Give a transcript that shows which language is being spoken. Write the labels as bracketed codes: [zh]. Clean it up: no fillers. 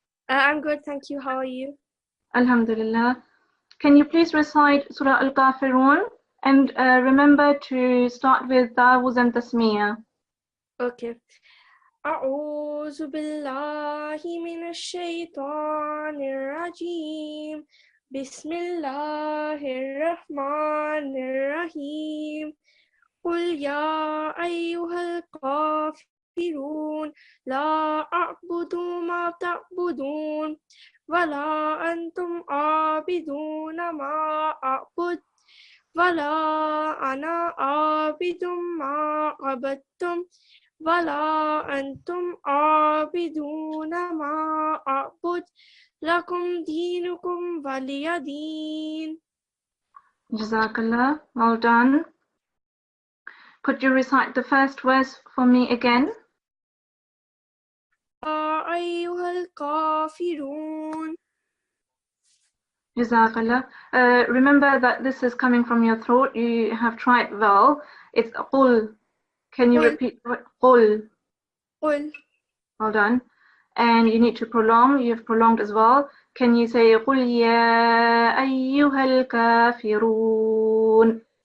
[en] I'm good, thank you. How are you? Alhamdulillah. Can you please recite Surah Al-Kafirun? And remember to start with Ta'awuz and Tasmiyah. Okay. [ar] أعوذ بالله من الشيطان الرجيم. بسم الله الرحمن الرحيم. قل يا أيها الكافرون لا أعبد ما تعبدون ولا أنتم عابدون ما أعبد ولا أنا عابد ما عبدتم ولا أنتم عابدون ما أعبد لكم دينكم ولي دين. [en] Jazakallah. Well done. Could you recite the first verse for me again? [ar] يا أيها الكافرون. [en] Jazakallah. Remember that this is coming from your throat. You have tried well. It's qul. Can you Qul. repeat? Qul. [ar] قل. [en] Well done. And you need to prolong. You've prolonged as well. Can you say [ar] قل يا أيها الكافرون?